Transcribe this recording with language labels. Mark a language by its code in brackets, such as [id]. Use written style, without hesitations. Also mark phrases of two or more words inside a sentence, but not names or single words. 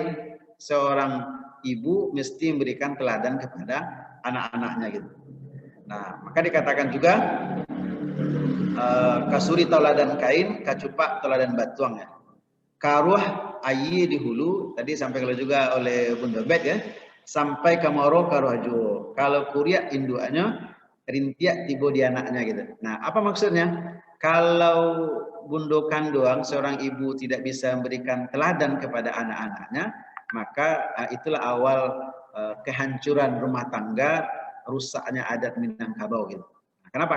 [id] Seorang ibu mesti memberikan teladan kepada anak-anaknya gitu. [min] Nah, [id] maka dikatakan juga [min] kasuri teladan kain, kacupak teladan batuang ya. Karuah ayi di hulu, [id] tadi sampai kalau juga oleh Bunda Bet ya, [min] sampai kamaro karuah juo. Kalau kuriak induannya, rintiak tibo di anaknya gitu. [id] Nah, apa maksudnya? Kalau Bundo Kanduang, seorang ibu tidak bisa memberikan teladan kepada anak-anaknya, maka itulah awal kehancuran rumah tangga, rusaknya adat Minangkabau gitu. Kenapa?